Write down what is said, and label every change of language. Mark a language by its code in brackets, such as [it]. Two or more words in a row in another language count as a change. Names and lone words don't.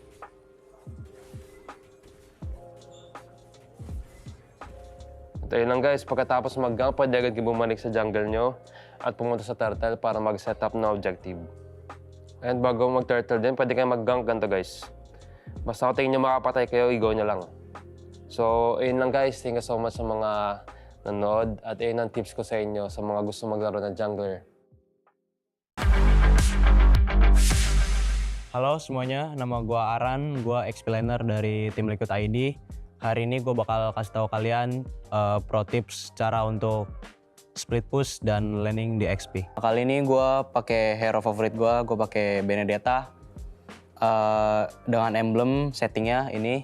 [tl] Ito yun lang guys, pagkatapos mag-gank, pwede agad kayo bumalik sa jungle nyo at pumunta sa turtle para mag- [en] set up [tl] na objective. And bago mag-turtle din, pwede kayo mag-gank ganito guys. Basta kung tingin nyo makapatay kayo, i-go nyo lang. So, ayun lang guys. [en] Thank you so much [tl] sa mga nanood. At ayun ang tips ko sa inyo sa mga gusto maglaro ng jungler. [id] Halo semuanya, nama gua Aran, gua explainer dari tim Liquid ID. Hari ini gua bakal kasih tahu kalian [en] pro tips [id] cara untuk [en] split push [id] dan laning di XP. Kali ini gua pakai hero favorit gua pakai Benedetta dengan emblem settingnya ini.